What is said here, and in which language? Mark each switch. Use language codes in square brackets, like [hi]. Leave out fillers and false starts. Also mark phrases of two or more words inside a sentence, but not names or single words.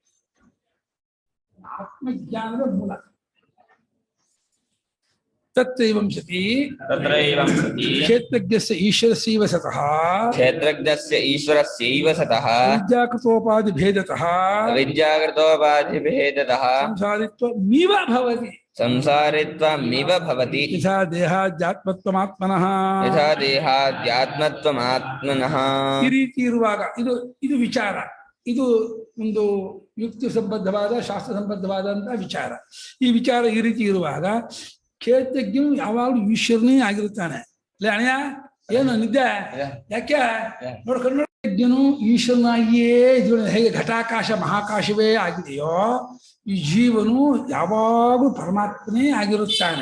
[kn] ಆತ್ಮಜ್ಞಾನದ ಮೂಲ. [sa] ತತ್ರೈವಂ ಸತಿ ಕ್ಷೇತ್ರಜ್ಞಸ್ಯ ಈಶ್ವರಸ್ಯೈವ ಸತಃ ಕ್ಷೇತ್ರಜ್ಞಸ್ಯ ಈಶ್ವರಸ್ಯೈವ ಸತಃ ವಿದ್ಯಾಕೃತೋಪಾಧಿ ಭೇದತಃ ವಿದ್ಯಾಕೃತೋಪಾಧಿ ಭೇದತಃ ಸಂಸಾರಿತ್ವಮಿವ ಭವತಿ ಸಂಸಾರಿತ್ವಮಿವ ಭವತಿ ಯಥಾ ದೇಹಾಧ್ಯಾತ್ಮತ್ವಮಾತ್ಮನಃ ಯಥಾ ದೇಹಾಧ್ಯಾತ್ಮತ್ವಮಾತ್ಮನಃ. [kn] ಈ ರೀತಿ ಇರುವಾಗ ಇದು ವಿಚಾರ. ಇದು ಒಂದು ಯುಕ್ತಿ ಸಂಬದ್ಧವಾದ ಶಾಸ್ತ್ರ ಸಂಬದ್ಧವಾದಂತ ವಿಚಾರ. ಈ ವಿಚಾರ ಈ ರೀತಿ ಇರುವಾಗ ಕ್ಷೇತ್ರಜ್ಞನು ಯಾವಾಗಲೂ ಈಶ್ವರನೇ ಆಗಿರುತ್ತಾನೆ. ಅಲ್ಲೇ ಅಣಯ್ಯ ಏನು ನಿದ್ದೆ ಯಾಕೆ ನೋಡ್ಕೊಂಡು ಜ್ಞನು ಈಶ್ವರನಾಗಿಯೇ ಜೀವನ ಹೇಗೆ ಘಟಾಕಾಶ ಮಹಾಕಾಶವೇ ಆಗಿದೆಯೋ ಈ ಜೀವನು ಯಾವಾಗಲೂ ಪರಮಾತ್ಮನೇ ಆಗಿರುತ್ತಾನೆ.